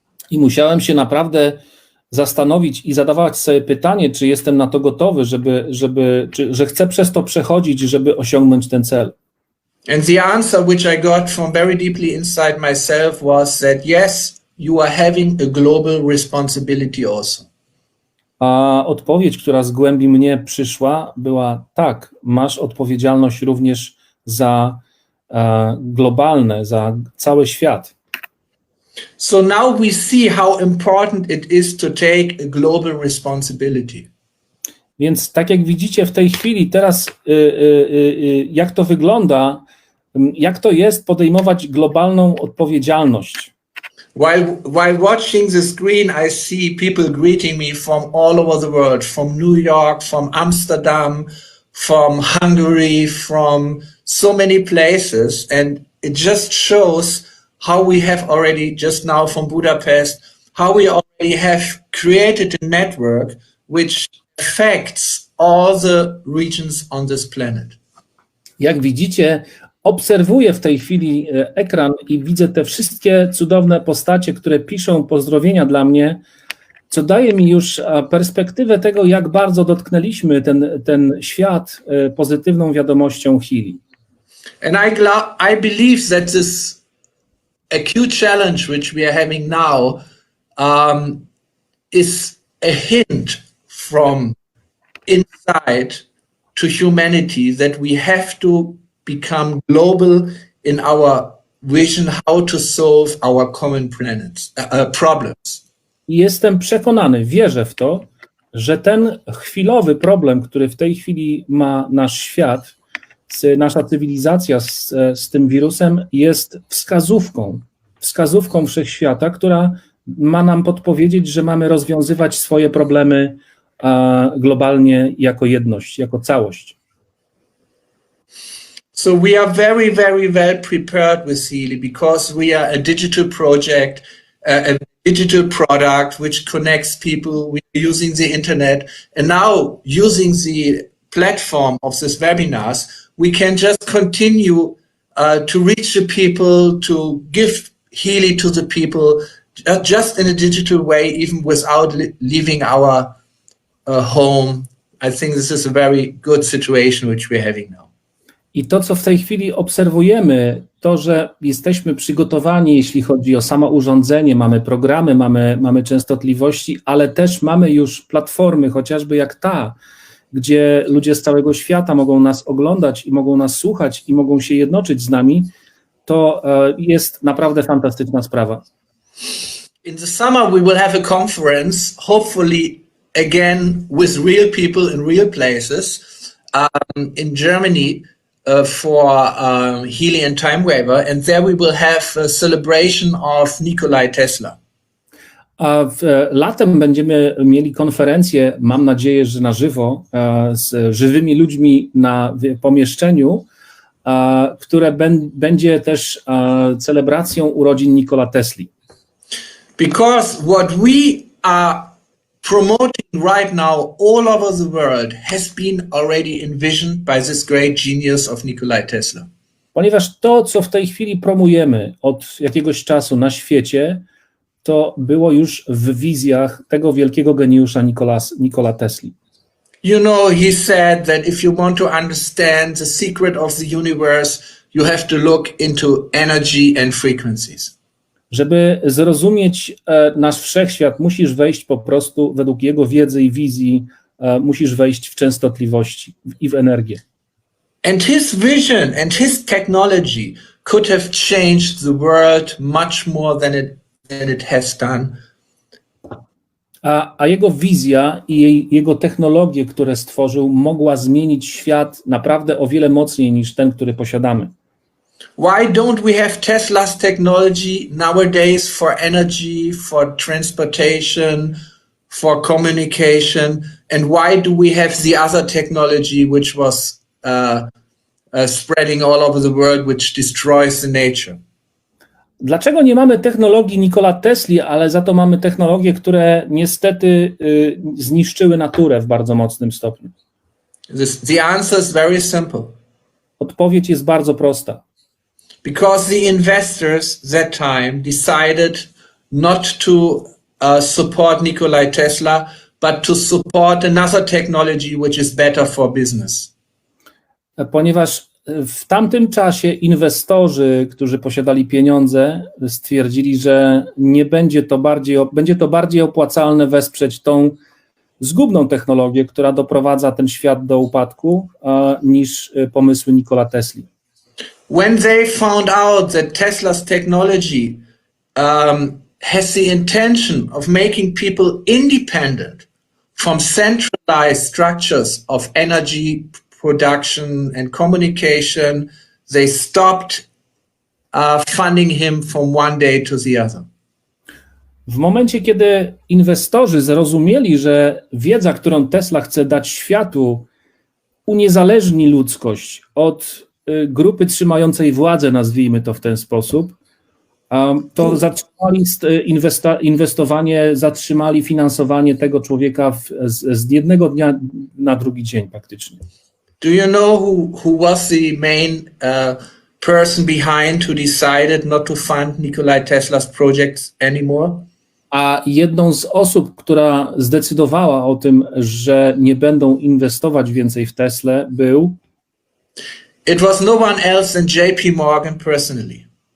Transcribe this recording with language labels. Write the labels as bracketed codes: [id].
[pl] I musiałem się naprawdę zastanowić i zadawać sobie pytanie, czy jestem na to gotowy, że chcę przez to przechodzić, żeby osiągnąć ten cel. [en] And the answer which I got from very deeply inside myself was that yes, you are having a global responsibility also. [pl] A odpowiedź, która z głębi mnie przyszła, była tak, masz odpowiedzialność również za globalne, za cały świat. [en] So now we see how important it is to take a global responsibility. [pl] Więc tak jak widzicie w tej chwili, teraz jak to wygląda, jak to jest podejmować globalną odpowiedzialność. [en] While watching the screen, I see people greeting me from all over the world, from New York, from Amsterdam, from Hungary, from so many places, and it just shows how we have already, just now from Budapest, how we already have created a network which affects all the regions on this planet. [pl] Jak widzicie, obserwuję w tej chwili ekran i widzę te wszystkie cudowne postacie, które piszą pozdrowienia dla mnie, co daje mi już perspektywę tego, jak bardzo dotknęliśmy ten świat pozytywną wiadomością Healy. [en] And I believe that this acute challenge which we are having now is a hint from inside to humanity that we have to become global in our vision how to solve our common problems. [pl] Jestem przekonany, wierzę w to, że ten chwilowy problem, który w tej chwili ma nasz świat, nasza cywilizacja z tym wirusem, jest wskazówką wszechświata, która ma nam podpowiedzieć, że mamy rozwiązywać swoje problemy globalnie jako jedność, jako całość. [en] So we are very, very well prepared with Healy because we are a digital project, a digital product which connects people. We are using the internet, and now using the platform of these webinars, we can just continue to reach the people, to give Healy to the people, just in a digital way, even without leaving our home. I think this is a very good situation which we're having now. [pl] I to, co w tej chwili obserwujemy, to, że jesteśmy przygotowani, jeśli chodzi o samo urządzenie, mamy programy, mamy częstotliwości, ale też mamy już platformy, chociażby jak ta, gdzie ludzie z całego świata mogą nas oglądać i mogą nas słuchać i mogą się jednoczyć z nami, to jest naprawdę fantastyczna sprawa. [en] In the summer, we will have a conference, hopefully again with real people in real places in Germany for Healy and Time Waiver, and there we will have a celebration of Nikola Tesla. [pl] A latem będziemy mieli konferencję, mam nadzieję, że na żywo, z żywymi ludźmi na pomieszczeniu, które będzie też celebracją urodzin Nikola Tesli. [en] Because what we are promoting right now all over the world has been already envisioned by this great genius of Nikola Tesla. [pl] Ponieważ to, co w tej chwili promujemy od jakiegoś czasu na świecie, to było już w wizjach tego wielkiego geniusza Nikola Tesli. [en] You know, he said that if you want to understand the secret of the universe, you have to look into energy and frequencies. [pl] Żeby zrozumieć nasz wszechświat, musisz wejść po prostu według jego wiedzy i wizji, musisz wejść w częstotliwości i w energię. [en] And his vision and his technology could have changed the world much more than it has done. [pl] A jego wizja i jego technologie, które stworzył, mogła zmienić świat naprawdę o wiele mocniej niż ten, który posiadamy. [en] Why don't we have Tesla's technology nowadays for energy, for transportation, for communication, and why do we have the other technology which was spreading all over the world, which destroys the nature? [pl] Dlaczego nie mamy technologii Nikola Tesli, ale za to mamy technologie, które niestety zniszczyły naturę w bardzo mocnym stopniu? [en] The answer is very simple. [pl] Odpowiedź jest bardzo prosta. [en] Because the investors that time decided not to support Nikola Tesla, but to support another technology which is better for business. [pl] Ponieważ w tamtym czasie inwestorzy, którzy posiadali pieniądze, stwierdzili, że nie będzie to bardziej opłacalne wesprzeć tą zgubną technologię, która doprowadza ten świat do upadku, niż pomysły Nikola Tesli. [en] When they found out that Tesla's technology has the intention of making people independent from centralized structures of energy production and communication, they stopped funding him from one day to the other. [pl] W momencie, kiedy inwestorzy zrozumieli, że wiedza, którą Tesla chce dać światu, uniezależni ludzkość od grupy trzymającej władzę, nazwijmy to w ten sposób, to zatrzymali inwestowanie, zatrzymali finansowanie tego człowieka z jednego dnia na drugi dzień praktycznie. [en] Do you know who was the main person behind who decided not to fund Nikola Tesla's projects anymore? [pl] A jedną z osób, która zdecydowała o tym, że nie będą inwestować więcej w Teslę, był... [en] It was no one else than JP Morgan personally.